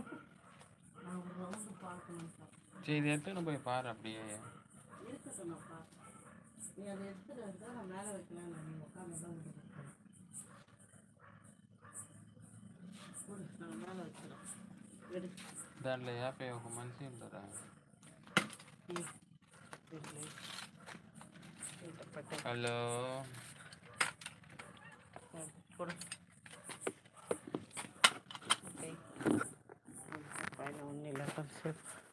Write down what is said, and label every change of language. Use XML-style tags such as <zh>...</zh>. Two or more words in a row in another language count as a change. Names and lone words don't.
<ta>சரி இது எடுத்துன்னு போய் பாரு அப்படியே. நீ அதை எடுத்துட்டு நான் மேலே வைக்கலாம். நீ உட்காந்து தான் நான் மேலே வச்சுக்கிறேன்.</ta> <te>దాంట్లో 51 మంది ఉంటారా? హలో పైన ఉన్న ఇలా కొంచెంసేపు</te>